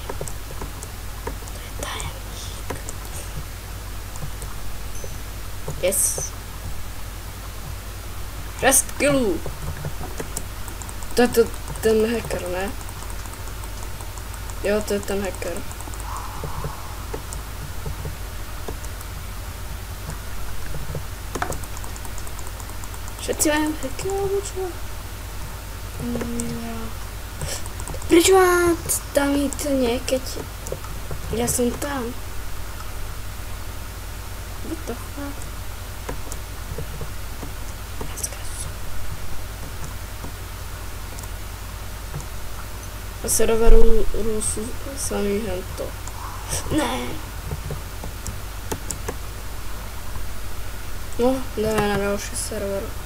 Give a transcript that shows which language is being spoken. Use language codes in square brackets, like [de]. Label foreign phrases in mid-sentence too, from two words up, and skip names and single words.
[cs] To je tajemník. Yes. 6 kilů. To je ten hacker, ne? Jo, to je ten hacker. [sk] Všetci majú hacker, alebo čo? Prečo má tam jít nie, keď ja som tam? [en] What the fuck? [sk] A serveru sú samý hento. [cs] Ne. No, dáme na další server.